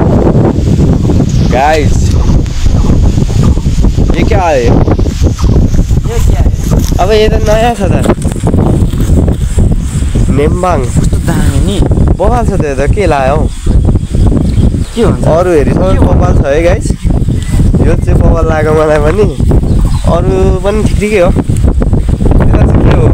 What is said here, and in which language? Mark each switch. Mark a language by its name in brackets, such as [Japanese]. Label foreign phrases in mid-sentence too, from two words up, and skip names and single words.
[Hindi] गाइस ये क्या है? ये क्या है? अब ये तो [Nepali] नयाँ छ त। नेम्बाङ कस्तो दामी नि बवाल छ त। यो त के लायो हौ? के हुन्छ? अरू हेरी सबै बवाल छ है गाइस। यो चाहिँ बवाल लाग्यो मलाई पनि। अरू पनि ठिकै हो। यता चाहिँ के हो?